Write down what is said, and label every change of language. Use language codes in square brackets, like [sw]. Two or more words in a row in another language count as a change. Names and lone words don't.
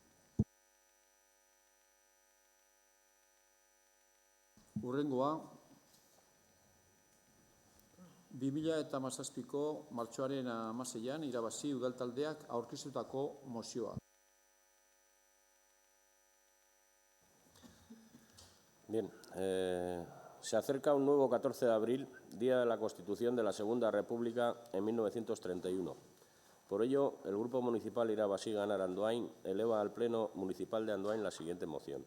[eu] Hurrengoa, 2017ko martxoaren 16ean irabazi udaltaldeak aurkeztutako mozioa. [es] Bien, se acerca un nuevo 14 de abril, día de la Constitución de la Segunda República en 1931. Por ello, el Grupo Municipal Irabasí Ganar Andoain eleva al Pleno Municipal de Andoain la siguiente moción.